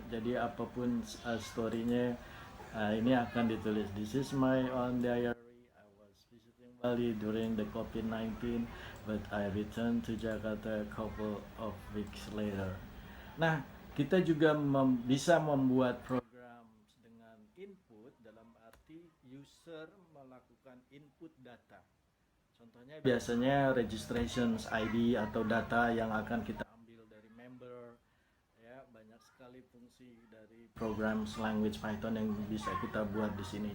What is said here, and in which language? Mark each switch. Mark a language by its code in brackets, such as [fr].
[id] Jadi apapun story-nya ini akan ditulis. [en] This is my own diary. I was visiting Bali during the COVID-19, but I returned to Jakarta a couple of weeks later. [id] Nah, kita juga bisa membuat program dengan input, dalam arti user melakukan input data. Contohnya biasanya registrations ID atau data yang akan kita ambil dari member ya, banyak sekali fungsi dari program language Python yang bisa kita buat di sini.